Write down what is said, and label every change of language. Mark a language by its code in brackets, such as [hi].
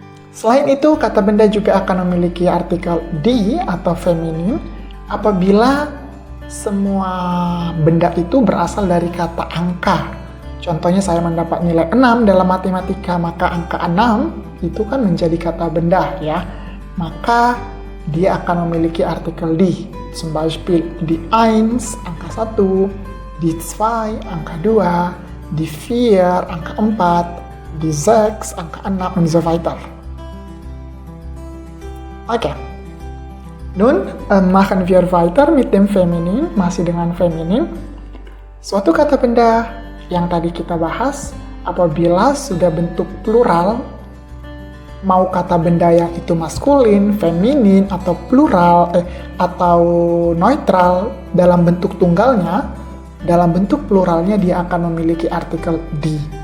[id] Selain itu, kata benda juga akan memiliki artikel die atau feminin apabila semua benda itu berasal dari kata angka. Contohnya saya mendapat nilai 6 dalam matematika, maka angka 6 itu kan menjadi kata benda ya. Maka dia akan memiliki artikel die. [de] Zum Beispiel die 1, angka 1, die 2, angka 2, die 4, angka 4, die 6, angka 6, und so weiter. Oke. Nun, machen wir weiter mit dem Feminin, [id] masih dengan feminin. Suatu kata benda yang tadi kita bahas, apabila sudah bentuk plural, mau kata benda yang itu maskulin, feminin, atau plural, atau neutral, dalam bentuk tunggalnya, dalam bentuk pluralnya dia akan memiliki artikel die.